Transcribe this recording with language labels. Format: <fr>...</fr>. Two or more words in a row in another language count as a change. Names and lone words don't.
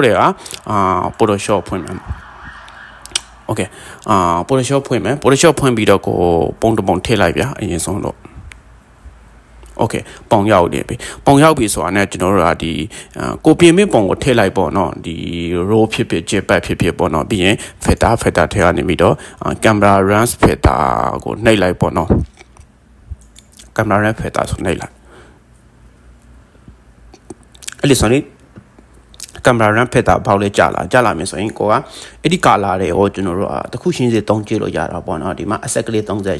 <my>တွေကPhotoshop ဖွင့်မယ် okay Photoshop ဖွင့်မယ် Photoshop ဖွင့်ပြီးတော့ကိုပုံတစ်ပုံထည့်လိုက်ဗျာအရင်ဆုံးတော့ okay ပုံရောက်နေပြီပုံရောက်ပြီဆိုတာနဲ့ကျွန်တော်တို့ကဒီကိုပြင်မဲ့ပုံကိုထည့်လိုက်ပေါ့နော်ဒီ row ဖြစ်ဖြစ် jetpack ဖြစ်ဖြစ်ပေါ့နော်ပြီးရင် filter ထဲကနေပြီးတော့</my> <en>camera runs filter</en> <my>ကိုနှိပ်လိုက်ပေါ့နော်</my> <en>camera run filter</en> <my>ဆိုနှိပ်လိုက် အဲ့ဒီဆိုရင်</my> <en>camera run filter</en> <my>ဘောက်လေးကြာလာမယ်ဆိုရင်ကိုကအဲ့ဒီ color တွေကိုကျွန်တော်တို့တခုချင်းစီသုံးကြည့်လို့ရတာပေါ့နော်ဒီမှာ asset ကလေး30</my>